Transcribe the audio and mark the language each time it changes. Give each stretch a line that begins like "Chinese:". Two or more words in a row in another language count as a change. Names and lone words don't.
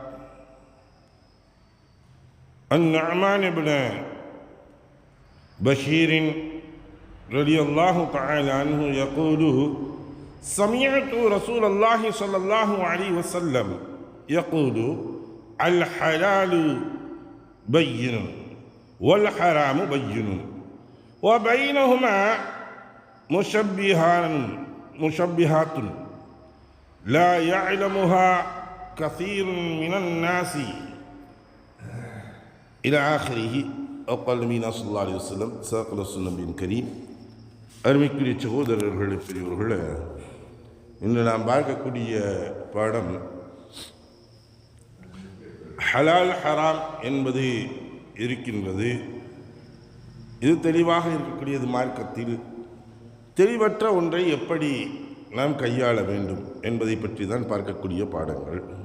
Arabic: النعمان بن بشير رضي الله تعالى عنه يقول: سمعت رسول الله صلى الله عليه وسلم يقول: الحلال بين والحرام بين وبينهما مشبهات لا يعلمها كثير من الناس إلى آخره. أقال نبينا صلى الله عليه وسلم صدق رسول النبي الكريم.
Tamil: அருமைக்குரிய சகோதரர்களே, பெரியவர்களே, இன்று நாம் பார்க்கக்கூடிய பாடம் ஹலால் ஹராம் என்பது இருக்கின்றது. இது தெளிவாக இருக்கக்கூடியது. மார்க்கத்தில் தெளிவற்ற ஒன்றை எப்படி நாம் கையாள வேண்டும் என்பதை பற்றி தான் பார்க்கக்கூடிய பாடங்கள்.